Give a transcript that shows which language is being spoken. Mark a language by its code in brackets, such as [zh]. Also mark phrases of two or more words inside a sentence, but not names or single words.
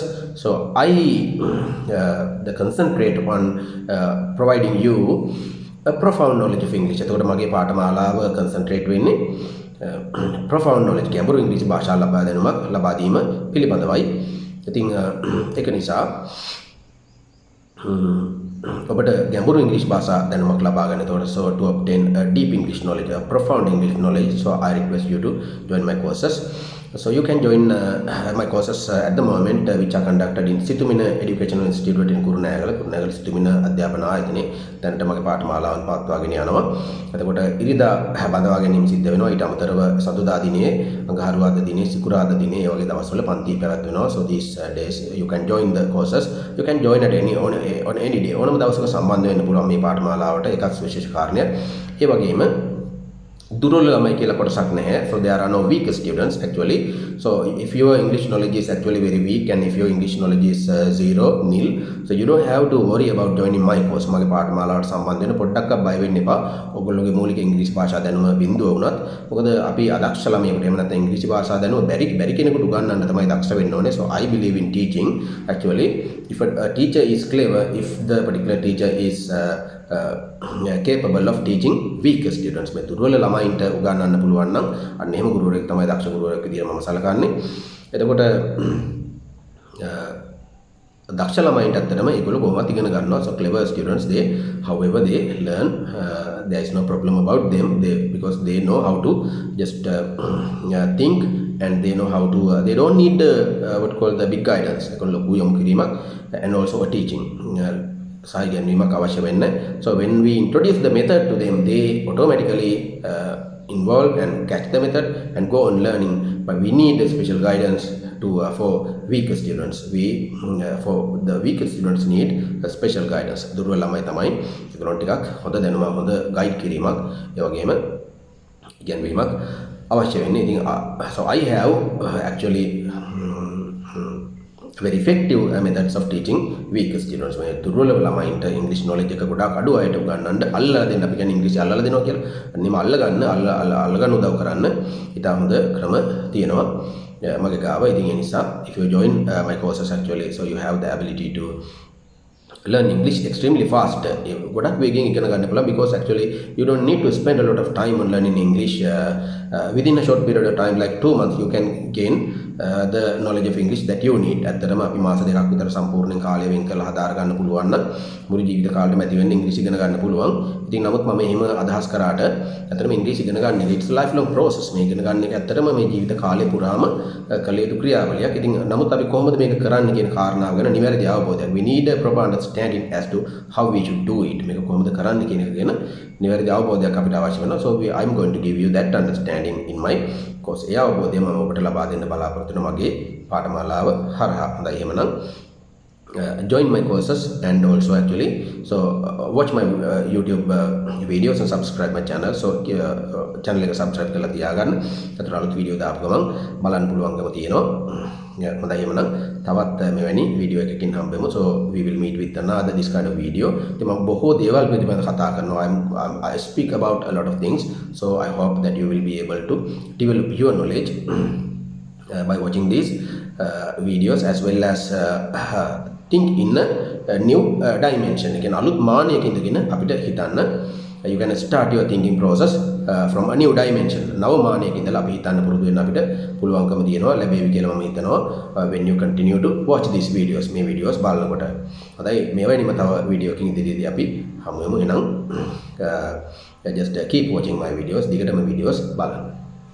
[en] So I concentrate on providing you a profound knowledge of English. [si] එතකොට මගේ පාඨමාලාව concentrate වෙන්නේ [en] profound knowledge, [si] ගැඹුරු ඉංග්‍රීසි භාෂා ලබා දීම පිළිබඳවයි. ඉතින් ඒක නිසා ඔබට ගැඹුරු ඉංග්‍රීසි භාෂා දැනුමක් ලබා ගන්න. [en] එතකොට so to obtain a deep English knowledge, a profound English knowledge, so I request you to join my courses. So you can join my courses at the moment which are conducted in Situmina Educational Institute in Kurunegala [si] Situmina අධ්‍යාපන ආයතනයේ දැනට මගේ පාඨමාලාවන් පවත්වාගෙන යනවා. එතකොට ඉරිදා බඳවා ගැනීම සිද්ධ වෙනවා. ඊට අමතරව සතුදා දිනේ, අඟහරුවාදා දිනේ, සිකුරාදා දිනේ ඒ වගේ දවස්වල පන්ති පැවැත්වෙනවා. So these days you can join the courses. You can join at on any day. ඕනම දවසක සම්බන්ධ වෙන්න පුළුවන් මේ පාඨමාලාවට. ඒකත් විශේෂ කාරණයක්. ඒ වගේම දුර්වල ළමයි කියලා කොටසක් නැහැ. [en] So there are no weak students actually. So if your English knowledge is actually very weak, and if your English knowledge is nil, so you don't have to worry about joining my course. [si] මගේ පාඨමාලාවට සම්බන්ධ වෙන්න පොඩ්ඩක්වත් බය වෙන්න එපා. ඔයගොල්ලෝගේ මූලික ඉංග්‍රීසි භාෂා දැනුම බිඳුව වුණත්. මොකද අපි අදක්ෂ ළමයෙකුට එහෙම නැත්නම් ඉංග්‍රීසි භාෂා දැනුම බැරි කෙනෙකුට උගන්වන්න තමයි දක්ෂ වෙන්න ඕනේ. [en] So I believe in teaching actually. If a teacher is clever, if the particular teacher is capable of teaching weak students, [si] මේ දුර්වල ළමයින්ට උගන්වන්න පුළුවන් නම් අන්න එහෙම ගුරුවරයෙක් තමයි දක්ෂ ගුරුවරයෙක් විදියට මම සලකන්නේ. එතකොට දක්ෂ ළමයින්ට ඇත්තටම ඒගොල්ලෝ කොහොමවත් ඉගෙන ගන්නවා. [en] So clever students, they however they learn, there is no problem about them, because they know how to just think, and they know how to they don't need what called the big guidance. [si] ඒගොල්ලෝ ලොකු යොමු කිරීමක් [en] and also a teaching [si] සහ ඉගෙනීමක් අවශ්‍ය වෙන්නේ. [en] So when we introduce the method to them, they automatically involve and catch the method and go on learning. But we need a special guidance to for weaker students. For the weaker students need a special guidance. [si] දුර්වල ළමයි තමයි ඒගොල්ලෝ ටිකක් හොඳ දැනුමක්, හොඳ ගයිඩ් කිරීමක්, ඒ වගේම ඉගෙනීමක් අවශ්‍ය වෙන්නේ. [en] ඉතින් so I have actually very effective methods of teaching weaker students. [si] මේ දුර්වල ළමයින්ට ඉංග්‍රීසි knowledge එක ගොඩාක් අඩු අයට උගන්වන්න අල්ලලා දෙන්න. අපි කියන්නේ ඉංග්‍රීසි අල්ලලා දෙනවා කියලා. අනිම අල්ලගන්න උදව් කරන්න ඉතා හොඳ ක්‍රම තියෙනවා මගේ ගාව. ඉතින් ඒ නිසා [en] if you join my courses actually, so you have the ability to learn English extremely fast. [si] ගොඩක් වේගෙන් ඉගෙන ගන්න පුළුවන්, [en] because actually you don't need to spend a lot of time on learning English. Within a short period of time, like 2 months, you can gain the knowledge of English that you need. [si] ඇත්තටම අපි මාස දෙකක් විතර සම්පූර්ණයෙන් කාලය වෙන් කරලා හදාර ගන්න පුළුවන් නම් මුළු ජීවිත කාලෙම ඇති වෙන්න ඉංග්‍රීසි ඉගෙන ගන්න පුළුවන්. ඉතින් නමුත් මම එහෙම අදහස් කරාට ඇත්තටම ඉංග්‍රීසි ඉගෙන ගන්න [en] it's a lifelong process. [si] මේ ඉගෙන ගන්න එක ඇත්තටම මේ ජීවිත කාලය පුරාම කළ යුතු ක්‍රියාවලියක්. ඉතින් නමුත් අපි කොහොමද මේක කරන්නේ කියන කාරණාව ගැන නිවැරදි අවබෝධයක්. [en] We need a proper understanding as to how we should do it. [si] මේක කොහොමද කරන්නේ කියන එක ගැන නිවැරදි අවබෝධයක් අපිට අවශ්‍ය වෙනවා. [en] So I'm going to give you that understanding in my course. [si] ඒ අවබෝධය මම ඔබට ලබා දෙන්න බලාපොරොත්තු වෙනවා මගේ පාඨමාලාව හරහා. හොඳයි එහෙමනම් [en] join my courses, and also actually watch my YouTube videos and subscribe my channel. [si] So channel එක subscribe කරලා තියාගන්න. අතට අලුත් වීඩියෝ දාපු ගමන් බලන්න පුළුවන්කම තියෙනවා. හොඳයි එහෙමනම් තවත් මෙවැනි වීඩියෝ එකකින් හම්බෙමු. [en] So we will meet with another this kind of video. [si] ඉතින් මම බොහෝ දේවල් පිළිබඳව කතා කරනවා. [en] I speak about a lot of things. So I hope that you will be able to develop your knowledge by watching these videos, as well as think in a new dimension. Again, [si] අලුත් මානයක ඉඳගෙන අපිට හිතන්න, [en] you can start your thinking process from a new dimension. [si] නව මානයක ඉඳලා අපි හිතන්න පුරුදු වෙන්න අපිට පුළුවන්කම තියෙනවා, ලැබෙවි කියලා මම හිතනවා [en] when you continue to watch these videos. [si] මේ videos බලනකොට. හොඳයි, මේ වෙනිම තව වීඩියෝ එකකින් ඉදිරියේදී අපි හමු වෙමු. [en] එහෙනම් just keep watching my videos. [si] දිගටම videos බලන්න.